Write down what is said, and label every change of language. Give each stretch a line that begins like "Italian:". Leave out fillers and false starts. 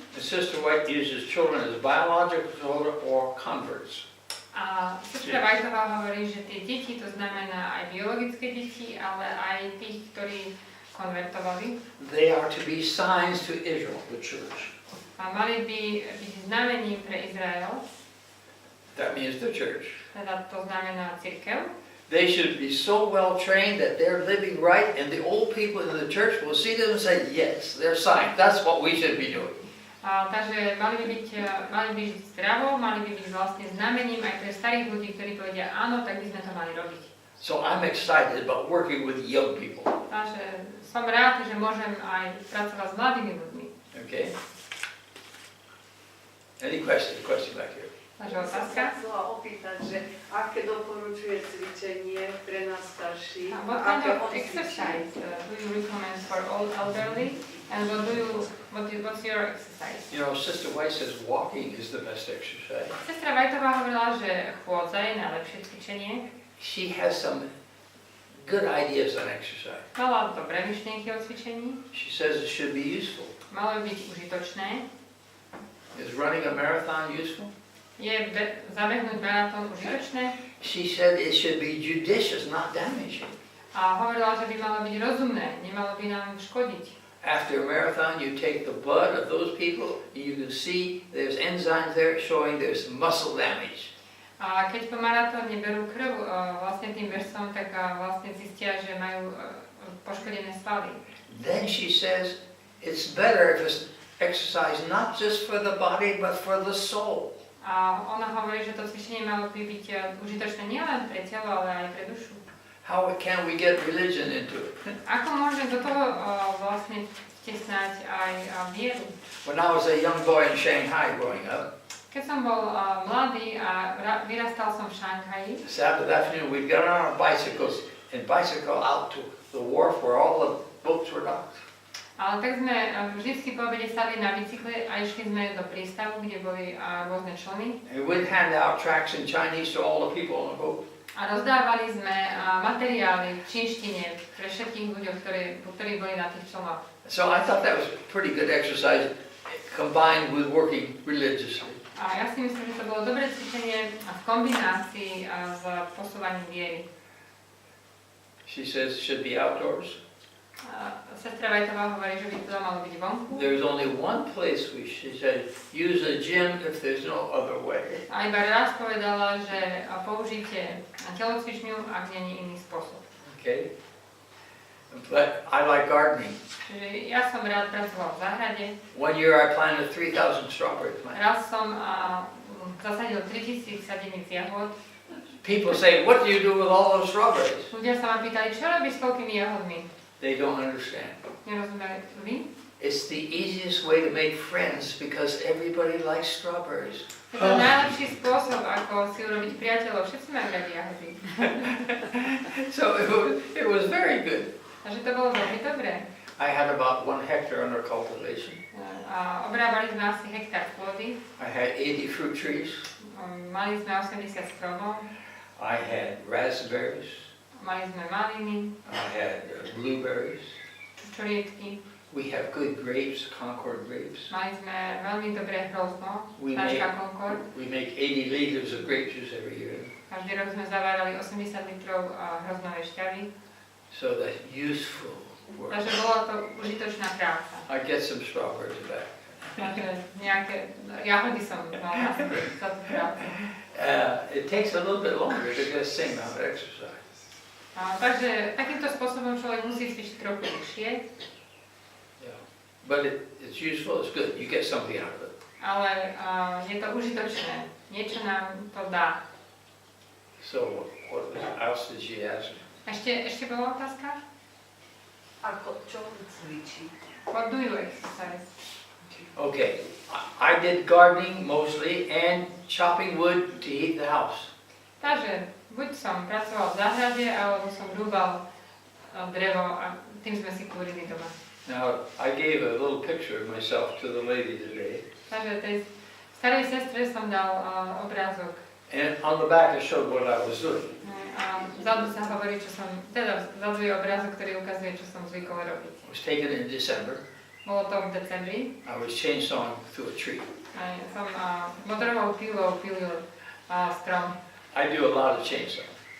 English: And Sister White uses children as biological children or converts.
Slovak: A sestra Whiteová hovorí, že tie deti, to znamená aj biologické deti, ale aj tých, ktorí konvertovali.
English: They are to be signs to Israel, the church.
Slovak: A mali by byť znamením pre Izrael,
English: That means the church.
Slovak: teda to znamená cirkev.
English: They should be so well trained that they're living right, and the old people in the church will see them and say, yes, they're signs. That's what we should be doing.
Slovak: Takže mali by byť zdravo, mali by byť vlastne znamením aj pre starých ľudí, ktorí povedia áno, tak by sme to mali robiť.
English: So I'm excited about working with young people.
Slovak: Takže som rád, že môžem aj pracovať s mladými ľuďmi.
English: Okay? Any questions? Question back here.
Slovak: Takže Ja som otázka. sa chcela opýtať, že aké doporučuje cvičenie pre nás starších?
English: What kind of exercise do you recommend for old elderly? And what's your exercise? You know, Sister White says walking is the best exercise.
Slovak: Sestra Whiteová hovorila, že chôdza je najlepšie cvičenie.
English: She has some good ideas on exercise.
Slovak: Mala dobré myšlienky o cvičení.
English: She says it should be useful.
Slovak: Malo byť užitočné.
English: Is running a marathon useful?
Slovak: Je zabehnúť maratón užitočné?
English: She said it should be judicious, not damaging.
Slovak: A hovorila, že by malo byť rozumné, nemalo by nám škodiť.
English: After a marathon, you take the blood of those people, and you can see there's enzymes there showing there's muscle damage.
Slovak: A keď po maratóne berú krv vlastne tým bežcom, tak vlastne zistia, že majú poškodené svaly.
English: Then she says it's better if it's exercise not just for the body, but for the soul.
Slovak: A ona hovorí, že to cvičenie malo by byť užitočné nielen pre telo, ale aj pre dušu.
English: How can we get religion into it?
Slovak: Ako môžeme do toho vlastne vtesnať aj vieru?
English: When I was a young boy in Shanghai growing up,
Slovak: Keď som bol mladý a vyrastal som v Šanghaji,
English: Saturday afternoon, we'd get on our bicycles and bicycle out to the wharf where all the boats were docked.
Slovak: ale tak sme vždycky po obede sadli na bicykle a išli sme do prístavu, kde boli rôzne člny.
English: And we'd hand out tracts in Chinese to all the people on the boat.
Slovak: A rozdávali sme materiály v čínštine pre všetkých ľuďov, ktorí boli na tých člnoch.
English: So I thought that was a pretty good exercise combined with working religiously.
Slovak: A ja si myslím, že to bolo dobré cvičenie v kombinácii s posúvaním viery.
English: She says it should be outdoors.
Slovak: Sestra Vajtová hovorí, že by to malo byť vonku.
English: There's only one place she said, use a gym if there's no other way.
Slovak: A iba raz povedala, že použite telocvičňu, ak nie je iný spôsob.
English: Okay? But I like gardening.
Slovak: Čiže ja som rád pracoval v záhrade.
English: One year I planted 3,000 strawberry plants.
Slovak: Raz som zasadil 3000 sadeníc jahod.
English: People say, what do you do with all those strawberries?
Slovak: Ľudia sa ma pýtali, čo robíš s toľkými jahodmi?
English: They don't understand.
Slovak: Nerozumeli vy?
English: It's the easiest way to make friends because everybody likes strawberries.
Slovak: Je to najlepší spôsob, ako si urobiť priateľov. Všetci majú radi jahody.
English: So it was very good.
Slovak: Takže to bolo veľmi dobré.
English: I had about 1 hectare under cultivation.
Slovak: A obrábali sme asi hektár pôdy.
English: I had 80 fruit trees.
Slovak: Mali sme 80 stromov.
English: I had raspberries.
Slovak: Mali sme maliny,
English: I had blueberries.
Slovak: čučoriedky.
English: We have good grapes, Concord grapes.
Slovak: Mali sme veľmi dobré hrozno,
English: We
Slovak: značka Concord.
English: make 80 liters of grape juice every year.
Slovak: Každý rok sme zavárali 80 litrov hroznovej šťavy.
English: So that's useful work.
Slovak: Takže bola to užitočná práca.
English: I get some strawberries back.
Slovak: Takže nejaké jahody som mala za tú prácu.
English: It takes a little bit longer to get the same amount of exercise.
Slovak: Takže takýmto spôsobom človek musí cvičiť trochu dlhšie.
English: Yeah. But it's useful, it's good. You get something out of it.
Slovak: Ale je to užitočné. Niečo nám to dá.
English: So what else did she ask?
Slovak: Ešte bola otázka? Čo cvičí?
English: What do you exercise? Okay, I did gardening mostly and chopping wood to heat the house.
Slovak: Takže buď som pracoval v záhrade, alebo som rúbal drevo a tým sme si kúrili doma.
English: Now, I gave a little picture of myself to the lady today.
Slovak: Takže tej starej sestre som dal obrázok.
English: And on the back it showed what I was doing.
Slovak: A vzadu sa hovorí, čo som, teda vzadu je obrázok, ktorý ukazuje, čo som zvykol robiť.
English: It was taken in December.
Slovak: Bolo to v decembri.
English: I was chainsawing through a tree.
Slovak: A som motorovou pílou pílil strom.
English: I do a lot of chainsawing.